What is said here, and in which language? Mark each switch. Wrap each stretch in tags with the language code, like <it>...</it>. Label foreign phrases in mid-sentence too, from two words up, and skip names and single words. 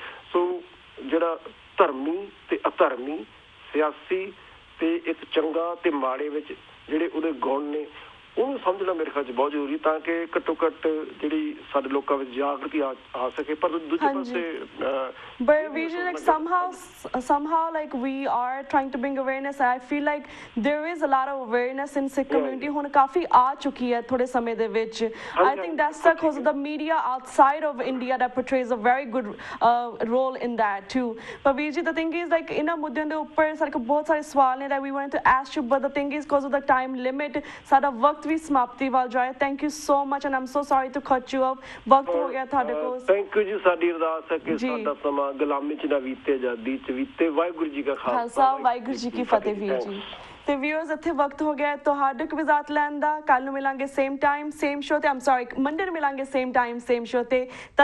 <pa>ਸੋ ਜਿਹੜਾ ਧਰਮੀ ਤੇ ਅਧਰਮੀ, ਸਿਆਸੀ ਤੇ ਇੱਕ ਚੰਗਾ ਤੇ ਮਾੜੇ ਵਿੱਚ ਜਿਹੜੇ ਉਹਦੇ ਗੁਣ ਨੇ, ਉਹਨੂੰ ਸਮਝਣਾ ਮੇਰੇ ਖਿਆਲ 'ਚ ਬਹੁਤ ਜ਼ਰੂਰੀ, ਤਾਂ ਕਿ ਘੱਟੋ ਘੱਟ ਜਿਹੜੀ ਸਾਡੇ ਲੋਕਾਂ ਵਿੱਚ ਜਾਗਰਤੀ ਆ ਸਕੇ। ਪਰ ਦੂਜੇ ਪਾਸੇ</pa> <en>but we like somehow like we are trying to bring awareness. I feel like there is a lot of awareness in Sikh community</en> <pa>ਹੁਣ ਕਾਫੀ ਆ ਚੁੱਕੀ ਹੈ ਥੋੜੇ ਸਮੇਂ ਦੇ ਵਿੱਚ।</pa> <en>I think that's because of the media outside of India that portrays a very good role in that too.</en> <pa>But ਵੀਰ ਜੀ,</pa> <en>the thing is like</en> <pa>ਇਹਨਾਂ ਮੁੱਦਿਆਂ ਦੇ ਉੱਪਰ ਸਾਡੇ ਕੋਲ ਬਹੁਤ ਸਾਰੇ ਸਵਾਲ ਨੇ</pa> <en>that we wanted to ask you, but the thing is because of the time limit</en> <pa>ਸਾਡਾ ਵਕਤ ਵੀ ਸਮਾਪਤੀ ਵੱਲ ਜਾਏ।</pa> <en>Thank you so much and I'm so sorry to cut you off.</en> <pa>ਵਕਤ ਹੋ ਗਿਆ ਤੁਹਾਡੇ ਕੋਲ।</pa> <en>Thank you ਜੀ।</en> <pa>ਸਾਡੀ ਅਰਦਾਸ ਹੈ ਕਿ ਸਾਡਾ ਸਮਾਂ ਗੁਲਾਮੀ 'ਚ ਨਾ ਬੀਤੇ, ਆਜ਼ਾਦੀ 'ਚ ਬੀਤੇ। ਵਾਹਿਗੁਰੂ ਜੀ ਕਾ ਖਾਲਸਾ, ਵਾਹਿਗੁਰੂ ਜੀ ਕੀ ਫਤਿਹ। ਵੀਰ ਜੀ ਤੇ ਵਿਊਅਰਸ, ਇੱਥੇ ਵਕਤ ਹੋ ਗਿਆ ਤੁਹਾਡੇ ਕੋਲ ਇਜਾਜ਼ਤ ਲੈਣ ਦਾ। ਕੱਲ ਨੂੰ ਮਿਲਾਂਗੇ</pa> <en>same time same show</en> <pa>ਤੇ, ਮੰਡੇ ਨੂੰ ਮਿਲਾਂਗੇ</pa> <en>same time same show</en> <pa>ਤੇ।</pa>